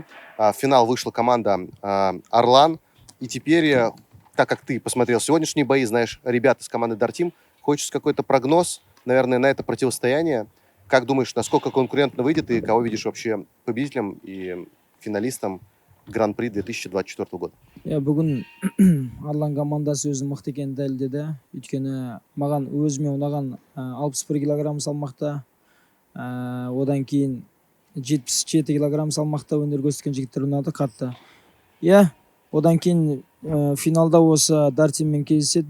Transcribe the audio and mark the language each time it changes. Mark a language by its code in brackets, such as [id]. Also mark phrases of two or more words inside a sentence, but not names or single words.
[ru] В финал вышла команда Орлан. И теперь, так как ты посмотрел сегодняшние бои, знаешь ребят из команды Дартим, хочется какой-то прогноз, наверное, на это противостояние. Как думаешь, насколько конкурентно выйдет и кого видишь вообще победителем и финалистом Гран-при 2024 года? [kk] Бүгін Арлан командасы өзінің мықты екенін дәлелдеді. Өйткені маған өзіме ұнаған 61 килограмм салмақта, одан кейін 77 килограмм салмақта өнер көрсеткен жігіттер ұнады қатты. Иә, одан кейін финалда осы Дартиммен кездеседі.